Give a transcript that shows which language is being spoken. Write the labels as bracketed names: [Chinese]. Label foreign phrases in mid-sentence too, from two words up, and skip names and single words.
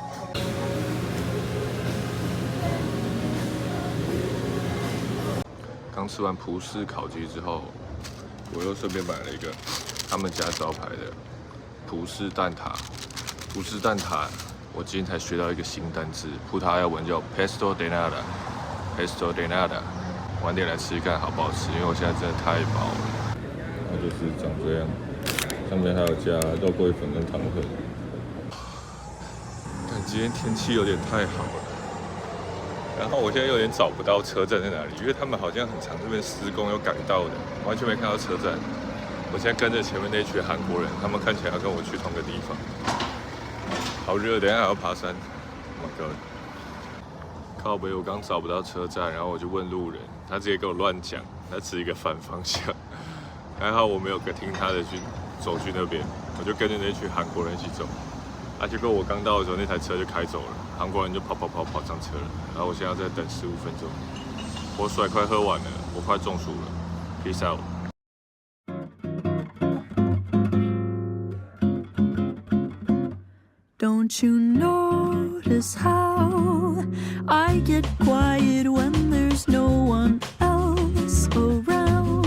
[Chinese] 刚吃完葡式烤鸡之后，我又顺便买了一个他们家招牌的葡式蛋挞。葡式蛋挞，我今天才学到一个新单字，葡萄牙文叫 [Portuguese] pesto de nada。 pesto de nada， [Chinese] 晚点来吃看好不好吃，因为我现在真的太饱了。它就是长这样，上面还有加肉桂粉跟糖粉。但今天天气有点太好了，然后我现在有点找不到车站在哪里，因为他们好像很常这边施工有改道的，完全没看到车站。我现在跟着前面那群韩国人，他们看起来要跟我去同个地方。好热，等一下还要爬山。 [English] Oh my god！ [Chinese] 靠北，我刚找不到车站，然后我就问路人，他直接跟我乱讲，他指一个反方向。还好我没有听他的去走去那边，我就跟着那群韩国人一起走。结果我刚到的时候，那台车就开走了，韩国人就跑上车了。然后我现在在等15分钟，我水快喝完了，我快中暑了。 [English] Peace out。 Don't you notice how I get quiet when there's no one else around?